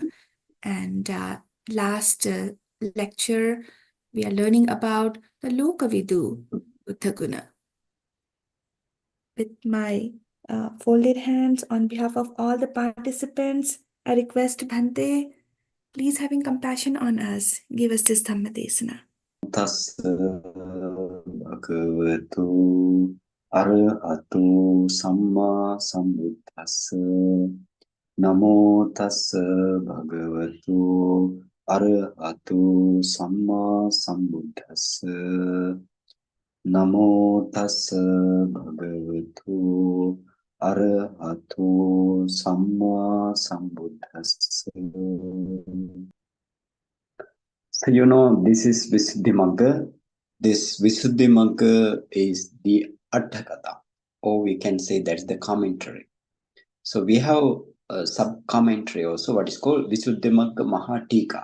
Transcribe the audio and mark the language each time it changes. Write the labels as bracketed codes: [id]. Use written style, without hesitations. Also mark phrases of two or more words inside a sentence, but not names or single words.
[en] And last lecture, we are learning about the Lokavidū Buddha Guna. With my folded hands on behalf of all the participants, I request Bhante, please having compassion on us, give us this [pi] Dhamma Desana. Tassa bhagavatu arahatu samma sambuddhassa. Namo tassa bhagavatu arahatu samma sambuddhassa. Namo tassa bhagavatu arahatu samma sambuddhassa. [en] So this is Visuddhimagga. This Visuddhimagga is the Atthakatha, or we can say that's the commentary. So we have a sub-commentary also, what is called Visuddhimagga Mahatika.